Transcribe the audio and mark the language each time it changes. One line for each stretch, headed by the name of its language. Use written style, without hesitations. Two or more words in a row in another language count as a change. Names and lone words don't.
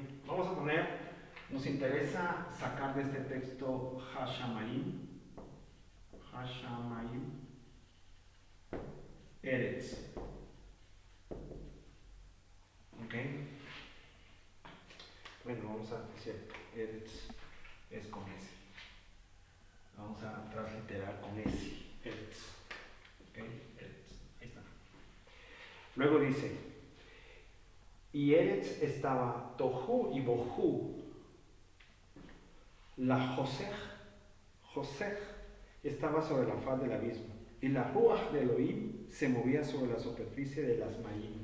Spanish: Vamos a poner, nos interesa sacar de este texto
Hebrew: השמים, ארץ.
Spanish: ¿Ok? Bueno, vamos a decir, Eretz es con S. Vamos a transliterar con S. Eretz. ¿Ok? Eretz. Ahí está. Luego dice, y Eretz estaba Tohu y Bohu. La Josej estaba sobre la faz del abismo. Y la Ruach de Elohim se movía sobre la superficie de las Mayim.